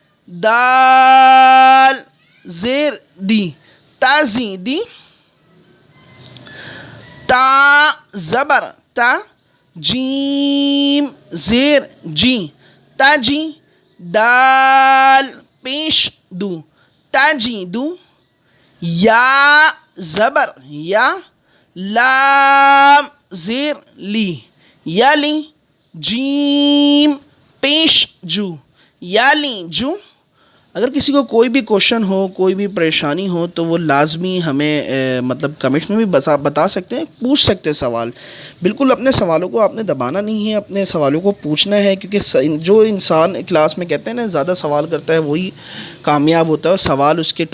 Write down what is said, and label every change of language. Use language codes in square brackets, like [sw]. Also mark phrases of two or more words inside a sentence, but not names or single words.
[ur] دال زیر دی تازی دی تا زبر تا جیم زیر جی تاجی دال پیش دو تاجی دو یا زبر یا لام زیر لی یالی جیم پیش جو یالی جو اگر کسی کو کوئی بھی کوشچن ہو کوئی بھی پریشانی ہو تو وہ لازمی ہمیں مطلب کمنٹس میں بھی بتا سکتے ہیں پوچھ سکتے ہیں سوال بالکل اپنے سوالوں کو آپ نے دبانا نہیں ہے اپنے سوالوں کو پوچھنا ہے کیونکہ جو انسان کلاس میں کہتے ہیں نا زیادہ سوال کرتا ہے وہی کامیاب ہوتا ہے اور سوال اس کے